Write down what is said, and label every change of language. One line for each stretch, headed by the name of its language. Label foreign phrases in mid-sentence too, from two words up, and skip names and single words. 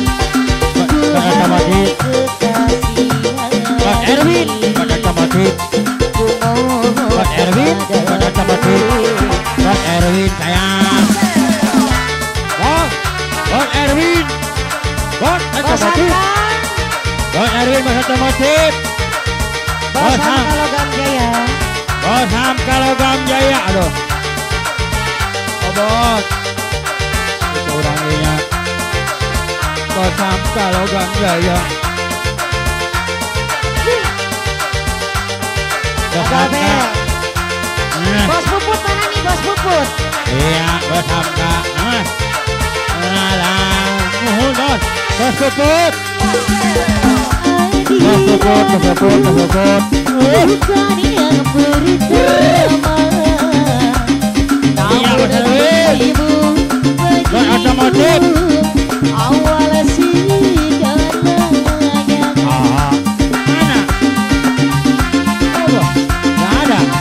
Indonesian: Otomotif, Bos Erwin, otomotif, Bos Erwin, otomotif, Bos Erwin sayang, Bos Erwin, Bos otomotif, Bos Erwin, Bos otomotif, Bos Hamka Logam Jaya, aduh, oh bos, itu orangnya. Bos Hamka Logam Jaya. Bos Hamka. Bos Puput mana nih Bos Puput? Iya, Bos Hamka. Nuhun bos. Bos Puput. Bos Puput. Bukan yang pertama. Iya, Bos Erwin. Bos otomotif. Awal segalanya. Mana? Oh, nggak ada.